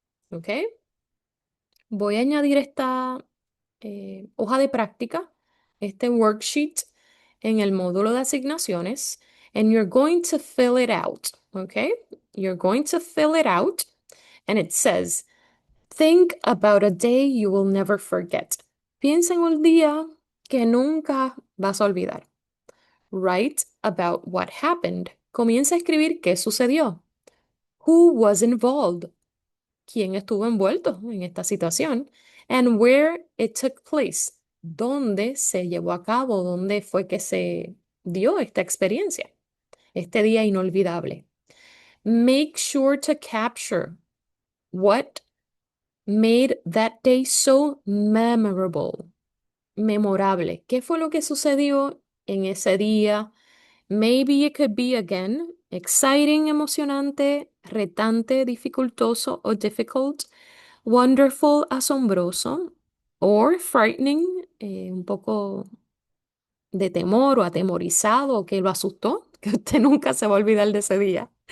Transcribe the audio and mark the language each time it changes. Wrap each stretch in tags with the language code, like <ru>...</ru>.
<es>¿Ok? Voy a añadir esta hoja de práctica, este worksheet, en el módulo de asignaciones,</es> <en>and you're going to fill it out, okay? You're going to fill it out, and it says, think about a day you will never forget.</en> <es>Piensa en un día que nunca vas a olvidar.</es> <en>Write about what happened.</en> <es>Comienza a escribir qué sucedió.</es> <en>Who was involved?</en> <es>¿Quién estuvo envuelto en esta situación?</es> <en>And where it took place.</en> <es>¿Dónde se llevó a cabo? ¿Dónde fue que se dio esta experiencia? Este día inolvidable.</es> <en>Make sure to capture what made that day so memorable. Memorable.</en> <es>¿Qué fue lo que sucedió en ese día?</es> <en>Maybe it could be again exciting,</en> <es>emocionante, retante, dificultoso o difficult. Wonderful, asombroso,</es> <en>or frightening,</en> <es>un poco de temor o atemorizado o que lo asustó, que usted nunca se va a olvidar de ese día.</es>